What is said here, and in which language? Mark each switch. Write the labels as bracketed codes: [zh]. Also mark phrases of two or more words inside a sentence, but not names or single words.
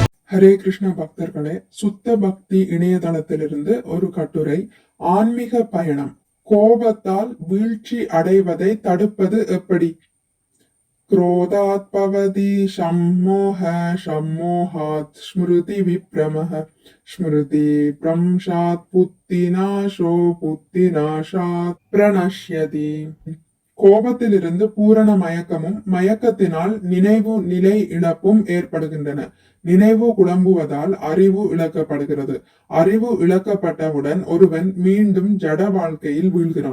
[ta] ஹரே கிருஷ்ண பக்தர்களே, சுத்த பக்தி இணையதளத்திலிருந்து ஒரு கட்டுரை. ஆன்மீக பயணம். கோபத்தால் வீழ்ச்சி அடைவதை தடுப்பது எப்படி? [sa] क्रोधात् भवति सम्मोहः, सम्मोहात् स्मृति विभ्रमः, स्मृति भ्रंशात् बुद्धिनाशो बुद्धिनाशात् प्रणश्यति. [ta] கோபத்திலிருந்து பூரண மயக்கமும், மயக்கத்தினால் நினைவு நிலை இழப்பும் ஏற்படுகின்றன. நினைவு குழம்புவதால் அறிவு இழக்கப்படுகிறது. அறிவு இழக்கப்பட்டவுடன் ஒருவன் மீண்டும் ஜட வாழ்க்கையில் வீழ்கிறான்.